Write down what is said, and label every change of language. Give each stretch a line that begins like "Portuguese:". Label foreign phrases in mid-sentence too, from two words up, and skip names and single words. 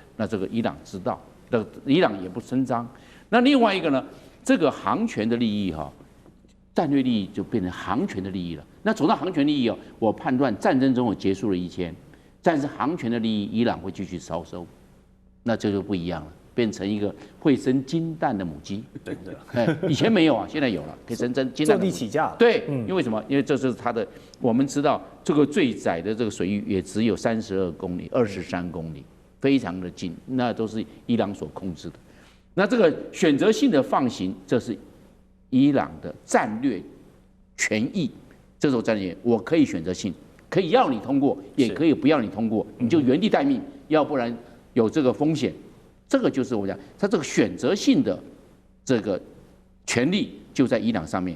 Chinese: 那這個伊朗知道，伊朗也不聲張。那另外一個呢，這個航權的利益戰略利益就變成航權的利益了。那走到航權利益我判斷戰爭中結束了一天，但是航權的利益伊朗會繼續燒收。那這就不一樣了，變成一個會生金蛋的母雞。真的，以前沒有啊，現在有了，可以生金蛋的母雞。就地起價。對，因為什麼？因為這是它的，我們知道這個最窄的這個水域也只有32公里、23公里，非常的近，那都是伊朗所控制的。那這個選擇性的放行，這是伊朗的戰略權益。這種戰略，我可以選擇性，可以要你通過，也可以不要你通過，你就原地待命，要不然有這個風險。這個就是我講，它這個選擇性的這個權利就在伊朗上面。